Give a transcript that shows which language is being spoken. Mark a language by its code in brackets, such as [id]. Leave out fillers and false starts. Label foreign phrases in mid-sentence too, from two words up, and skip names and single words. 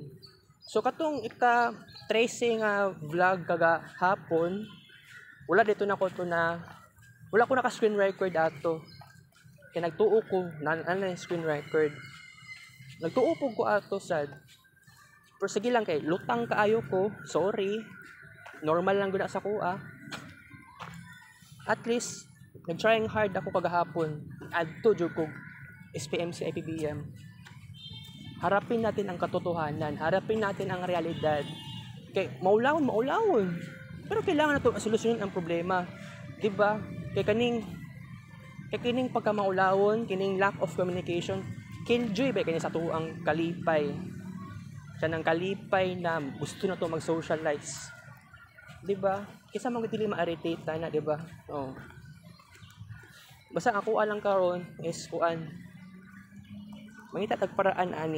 [ceb] So, katong ika-tracing vlog kagahapon, wala ko naka- [en] screen record [ceb] ato. Kaya nagtuo ko, yung [en] screen record. [ceb] Nagtuo po ko ato sad. Pero sige lang kay lutang kaayo ko. Sorry. Normal lang gud sa kuha. At least nag-trying hard ako kagahapon. Add to jud ko SPMC IPBM. [tl] Harapin natin ang katotohanan. Harapin natin ang realidad. [ceb] Kay maulawon. Pero kailangan nato solusyonin ang problema. 'Di ba? Kay kining pagkamaulawon, kining [en] lack of communication, [ceb] killjoy ba kanya sa tuang kalipay. Siya ng kalipay na gusto na to mag-socialize. 'Di ba? Kisa man dili ma-irritate na, 'di ba? Oh. Basta ako alang karon is kuan. Mangita tagparaan ani.